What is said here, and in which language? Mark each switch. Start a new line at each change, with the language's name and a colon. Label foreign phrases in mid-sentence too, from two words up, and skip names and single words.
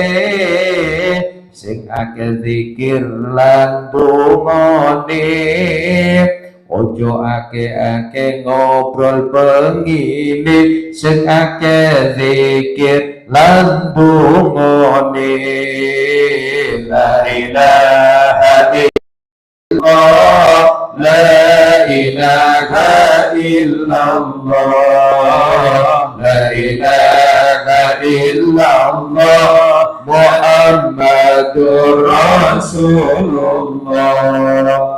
Javanese: Sing ake zikir lan dungane, ojo ake-ake ngobrol bengine. Sing ake zikir lan dungane.
Arabic: لا إله إلا الله، لا إله إلا الله، لا إله إلا الله محمد رسول الله.